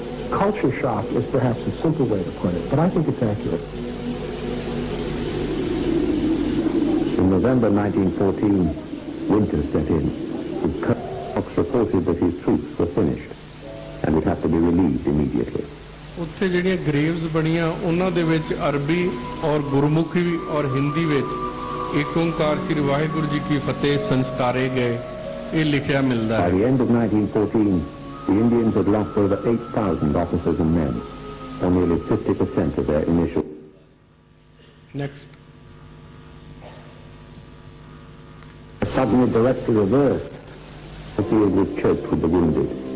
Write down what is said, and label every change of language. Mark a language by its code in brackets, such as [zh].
[en] Culture shock is perhaps a simple way to put it, but I think it's accurate. In November 1914, winter set in. Cox reported that his troops were finished and would have to be relieved immediately. [pa] ਉੱਥੇ ਜਿਹੜੀਆਂ graves ਬਣੀਆਂ ਉਹਨਾਂ ਦੇ ਵਿੱਚ ਅਰਬੀ ਔਰ ਗੁਰਮੁਖੀ ਔਰ ਹਿੰਦੀ ਵਿੱਚ ਏਕ ਓੰਕਾਰ ਸ੍ਰੀ ਵਾਹਿਗੁਰੂ ਜੀ ਕੀ ਫਤਿਹ ਸੰਸਕਾਰੇ ਗਏ ਇਹ ਲਿਖਿਆ ਮਿਲਦਾ ਹੈ. [en] By the end of 1914, the Indians had lost over 8,000 officers and men, or nearly 50% of their initial. Next. Suddenly directly reversed. The field was choked with the wounded.